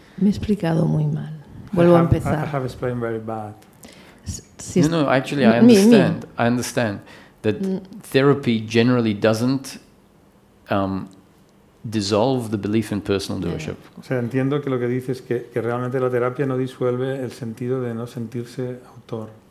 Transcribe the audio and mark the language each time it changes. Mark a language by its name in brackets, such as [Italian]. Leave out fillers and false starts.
[Spanish] Me he explicado muy mal. Vuelvo a [English] I [Spanish] empezar. [English] have explained very bad. [Spanish] Si [English] no, actually I [Spanish] Me. [English] understand. I understand that therapy generally doesn't dissolve the belief in personal doership. [Spanish] O sea, entiendo que lo que dices es que realmente la terapia no disuelve el sentido de no sentirse autor.